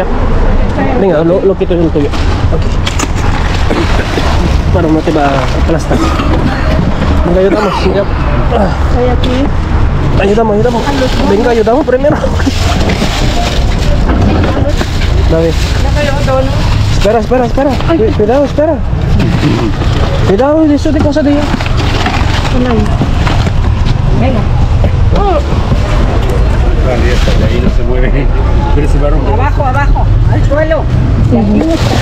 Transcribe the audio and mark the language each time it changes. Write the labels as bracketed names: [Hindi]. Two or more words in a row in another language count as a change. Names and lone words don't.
[Spanish] Venga, lo quito yo el tuyo. Aquí. Para no te va a aplastar. Venga, ayudamos. Ya. Estoy aquí. Ayudamos. Venga, ayudamos primero. [Filipino] Dami. Na kayo doon. [Spanish] Espera, espera, espera. Cuidado, espera. Cuidado, eso de cosa de ella. Venga. Vale, ya está, de ahí no se mueve. Pero se va a romper. Abajo, abajo, al suelo. Y aquí no está.